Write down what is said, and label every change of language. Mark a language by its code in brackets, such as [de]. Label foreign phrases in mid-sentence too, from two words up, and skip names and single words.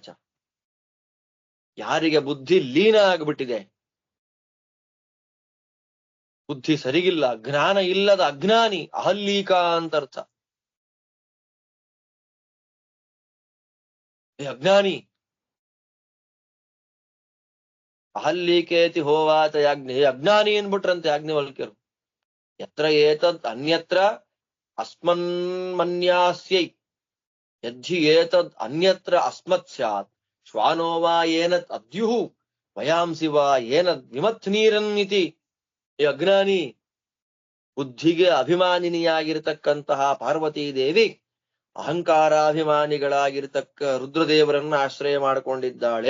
[kn] ಯಾರಿಗೆ ಬುದ್ಧಿ ಲೀನ ಆಗ್ಬಿಟ್ಟಿದೆ, ಬುದ್ಧಿ ಸರಿಗಿಲ್ಲ, ಜ್ಞಾನ ಇಲ್ಲದ ಅಜ್ಞಾನಿ, ಅಹಲ್ಲೀಕ ಅಂತ ಅರ್ಥ. ಅಜ್ಞಾನಿ, [sa] ಅಹಲ್ಲೀಕೇತಿ ಹೋವಾಚ ಯಾಜ್ಞೆ, [kn] ಅಜ್ಞಾನಿ ಅನ್ಬಿಟ್ರಂತೆ ಯಾಜ್ಞವಲ್ಕ್ಯರು. [sa] ಯತ್ರ ಏತದ್ ಅನ್ಯತ್ರ ಅಸ್ಮನ್ಮನ್ಯಾಸ್ಯೈ ಯದ್ಧಿ ಏತದ್ ಅನ್ಯತ್ರ ಅಸ್ಮತ್ ಸ್ಯಾತ್ ಶ್ವಾನೋ ವಾ ಏನತ್ ಅದ್ಯುಃ ವಯಾಂಸಿ ವಾ ಏನದ್ ವಿಮಥ್ನೀರನ್ನಿತಿ. [kn] ಈ ಅಜ್ಞಾನಿ, ಬುದ್ಧಿಗೆ ಅಭಿಮಾನಿನಿಯಾಗಿರ್ತಕ್ಕಂತಹ ಪಾರ್ವತೀ ದೇವಿ ಅಹಂಕಾರಾಭಿಮಾನಿಗಳಾಗಿರ್ತಕ್ಕ ರುದ್ರದೇವರನ್ನ ಆಶ್ರಯ ಮಾಡಿಕೊಂಡಿದ್ದಾಳೆ.